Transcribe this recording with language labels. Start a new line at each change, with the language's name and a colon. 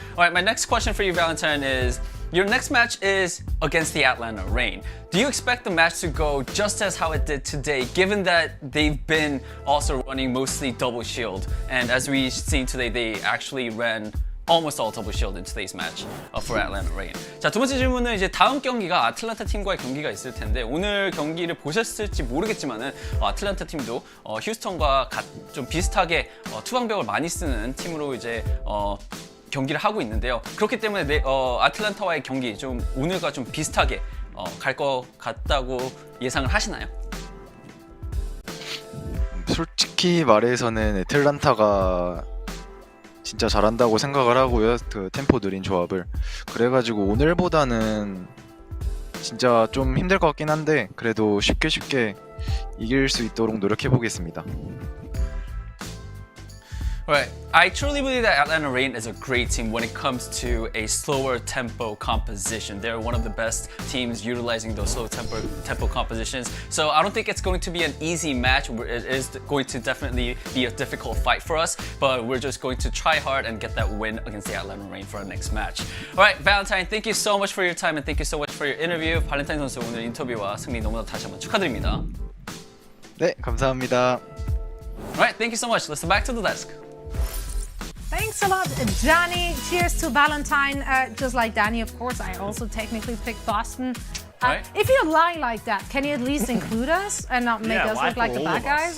English: Alright, my next question for you, Valentine, is your next match is against the Atlanta Reign. Do you expect the match to go just as how it did today, given that they've been also running mostly double shield, and as we've seen today, they actually ran almost all double shield in today's match for Atlanta Reign.
Korean: 자, 두 번째 질문은 이제 다음 경기가 아틀란타 팀과의 경기가 있을 텐데 오늘 경기를 보셨을지 모르겠지만은 아틀란타 팀도 휴스턴과 좀 비슷하게 투방벽을 많이 쓰는 팀으로 이제 경기를 하고 있는데요. 그렇기 때문에 아틀란타와의 경기 좀 오늘과 좀 비슷하게 갈 것 같다고 예상을 하시나요? 솔직히 말해서는 애틀란타가 진짜 잘한다고 생각을 하고요. 그 템포 느린 조합을. 그래가지고 오늘보다는 진짜 좀 힘들 것 같긴 한데 그래도 쉽게 이길 수 있도록 노력해 보겠습니다.
English: Right. I truly believe that Atlanta Reign is a great team when it comes to a slower tempo composition. They're one of the best teams utilizing those slow tempo compositions. So I don't think it's going to be an easy match. It is going to definitely be a difficult fight for us, but we're just going to try hard and get that win against the Atlanta Reign for our next match. Alright, Valentine, thank you so much for your time and thank you so much for your interview.
Korean: 발렌타인 선수 오늘 인터뷰와 승리 너무나 다시 한번 축하드립니다. 네, 감사합니다.
English: Alright, thank you so much. Listen back to the desk. Thanks a lot, Johnny. Cheers to Valentine. Just like Danny, of course, I also technically picked Boston. Right. If you lie like that, can you at least include us and not make us look like the bad guys?